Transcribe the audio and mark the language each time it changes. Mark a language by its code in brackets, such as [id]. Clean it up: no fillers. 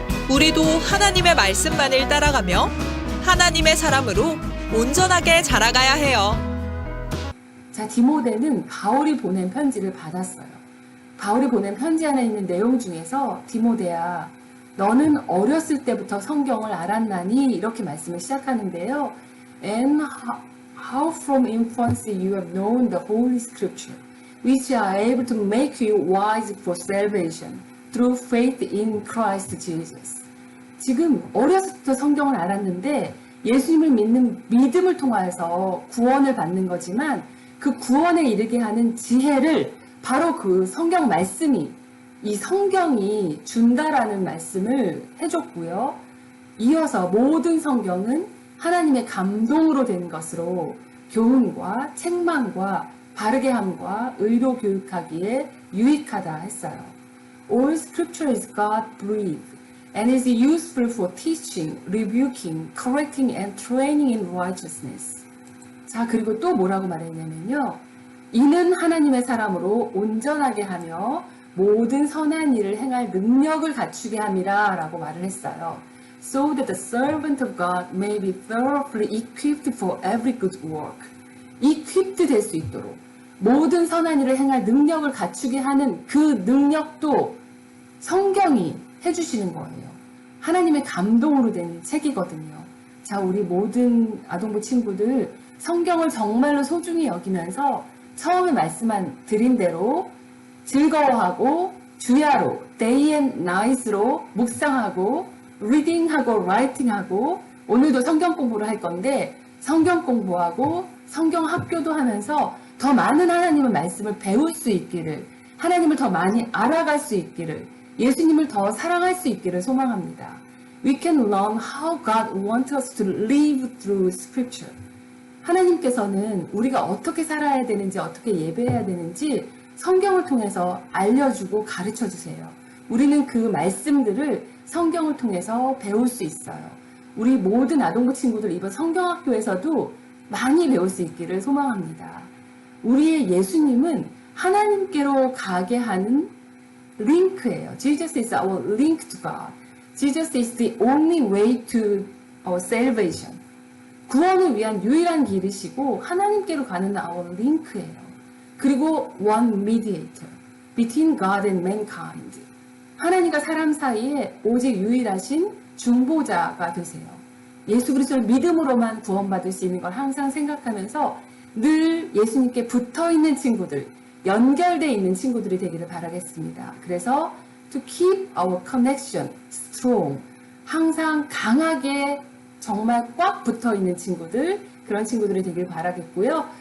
[ko] 우리도 하나님의 말씀만을 따라가며 하나님의 사람으로 온전하게 자라가야 해요. 자, 디모데는 바울이 보낸 편지를 받았어요. 바울이 보낸 편지 안에 있는 내용 중에서 디모데야, 너는 어렸을 때부터 성경을 알았나니 이렇게 말씀을 시작하는데요. [en] And how from infancy you have known the Holy Scripture, which are able to make you wise for salvation through faith in Christ Jesus. [ko] 지금 어렸을 때부터 성경을 알았는데 예수님을 믿는 믿음을 통해서 구원을 받는 거지만 그 구원에 이르게 하는 지혜를 바로 그 성경 말씀이 이 성경이 준다라는 말씀을 해줬고요. 이어서 모든 성경은 하나님의 감동으로 된 것으로 교훈과 책망과 바르게 함과 의로 교육하기에 유익하다 했어요. [en] All scripture is God-breathed and is useful for teaching, rebuking, correcting and training in righteousness. [ko] 자, 그리고 또 뭐라고 말했냐면요. 이는 하나님의 사람으로 온전하게 하며 모든 선한 일을 행할 능력을 갖추게 함이라 라고 말을 했어요. [en] So that the servant of God may be thoroughly equipped for every good work. equipped [ko] 될 수 있도록 모든 선한 일을 행할 능력을 갖추게 하는 그 능력도 성경이 해주시는 거예요. 하나님의 감동으로 된 책이거든요. 자, 우리 모든 아동부 친구들 성경을 정말로 소중히 여기면서 처음에 드린 대로 즐거워하고 주야로 [en] day and night [ko] 로 묵상하고 reading하고 writing하고 오늘도 성경 공부를 할 건데 성경 공부하고 성경 학교도 하면서 더 많은 하나님의 말씀을 배울 수 있기를, 하나님을 더 많이 알아갈 수 있기를, 예수님을 더 사랑할 수 있기를 소망합니다. [en] We can learn how God wants us to live through scripture. [ko] 하나님께서는 우리가 어떻게 살아야 되는지, 어떻게 예배해야 되는지 성경을 통해서 알려주고 가르쳐 주세요. 우리는 그 말씀들을 성경을 통해서 배울 수 있어요. 우리 모든 아동부 친구들 이번 성경학교에서도 많이 배울 수 있기를 소망합니다. 우리의 예수님은 하나님께로 가게 하는 링크예요. [en] Jesus is our link to God. Jesus is the only way to our salvation. [ko] 구원을 위한 유일한 길이시고 하나님께로 가는 our 링크예요. 그리고 [en] one mediator between God and mankind. [ko] 하나님과 사람 사이에 오직 유일하신 중보자가 되세요. 예수 그리스도를 믿음으로만 구원받을 수 있는 걸 항상 생각하면서 늘 예수님께 붙어있는 친구들, 연결되어 있는 친구들이 되기를 바라겠습니다. 그래서 [en] to keep our connection strong, [ko] 항상 강하게 정말 꽉 붙어있는 친구들, 그런 친구들이 되길 바라겠고요.